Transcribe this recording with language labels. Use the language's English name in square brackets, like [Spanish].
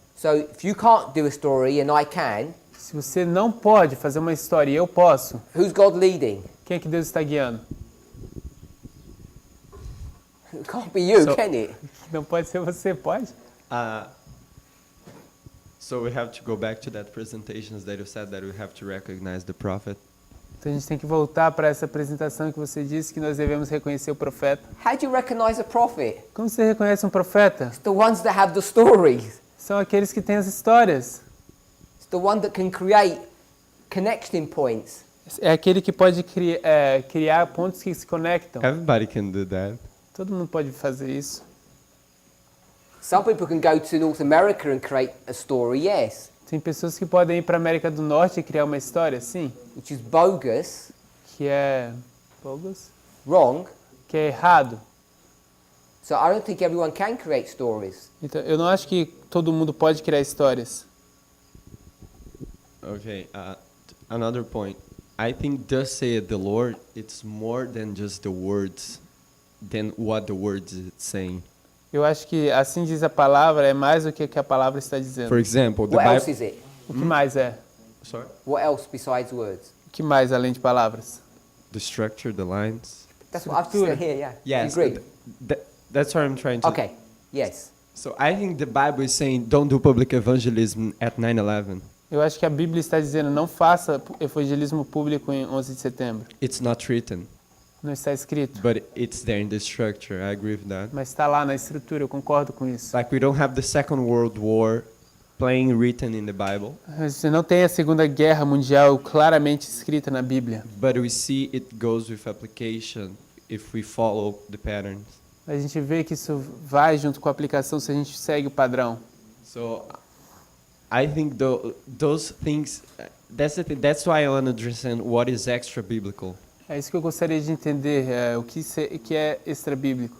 [English] So if you can't do a story and I can, [Portuguese] se você não pode fazer uma história e eu posso, [English] who's God leading? [Portuguese] Quem é que Deus está guiando? [English] It can't be you, can it? [Portuguese] Não pode ser você, pode? [English] So we have to go back to that presentations that you said that we have to recognize the prophet. [Portuguese] Então a gente tem que voltar para essa apresentação que você disse que nós devemos reconhecer o profeta. [English] How do you recognize a prophet? [Portuguese] Como você reconhece um profeta? [English] It's the ones that have the stories. [Portuguese] São aqueles que têm as histórias. [English] It's the one that can create connecting points. [Portuguese] É aquele que pode criar pontos que se conectam. [English] Everybody can do that. [Portuguese] Todo mundo pode fazer isso. [English] Some people can go to North America and create a story, yes. [Portuguese] Tem pessoas que podem ir para a América do Norte e criar uma história, sim. [English] Which is bogus. [Portuguese] Que é bogus? [English] Wrong. [Portuguese] Que é errado. [English] So I don't think everyone can create stories. [Portuguese] Então, eu não acho que todo mundo pode criar histórias. [English] Okay, another point. I think thus saith the Lord, it's more than just the words, than what the words is saying. [Portuguese] Eu acho que assim diz a palavra é mais do que a palavra está dizendo. [English] For example, the What else Bible... is it? [Portuguese] O que mais é? [English] Sorry? What else besides words? [Portuguese] O que mais além de palavras? [English] The structure, the lines. That's what I've said here, yeah. Yes, You agree? that's what I'm trying to... Okay, yes. So I think the Bible is saying don't do public evangelism at 9/11. [Portuguese] Eu acho que a Bíblia está dizendo não faça evangelismo público em 11 de setembro. [English] It's not written, [Portuguese] Não está escrito, [English] but it's there in the structure. I agree with that. [Portuguese] mas está lá na estrutura, eu concordo com isso. [English] Like we don't have the Second World War plain written in the Bible, [Portuguese] Você não tem a Segunda Guerra Mundial claramente escrita na Bíblia, [English] but we see it goes with application if we follow the patterns. [Portuguese] a gente vê que isso vai junto com a aplicação se a gente segue o padrão. [English] So I think those things, that's the thing, that's why I want to understand what is extra biblical. [Portuguese] É isso que eu gostaria de entender, o que é extra-bíblico.